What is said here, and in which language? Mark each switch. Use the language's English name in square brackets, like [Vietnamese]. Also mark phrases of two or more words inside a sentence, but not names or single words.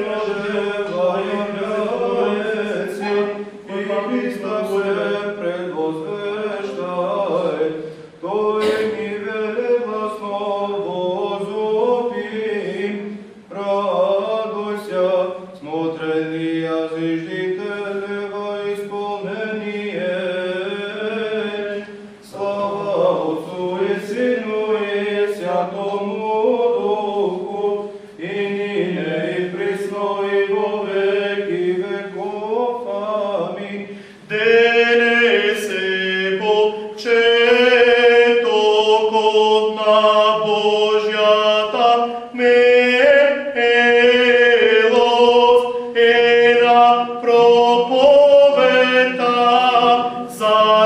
[Church Slavic] является, и Христа все предвозвещает, Той ни велегласно возопи, радуйся, смотрения зиждителева исполнение. Слава Отцу и Сыну и Святому Духу, и нине и присно и во веки веков. Аминь. [Macedonian] Денесе почеток од на Божјата милост е на проповета за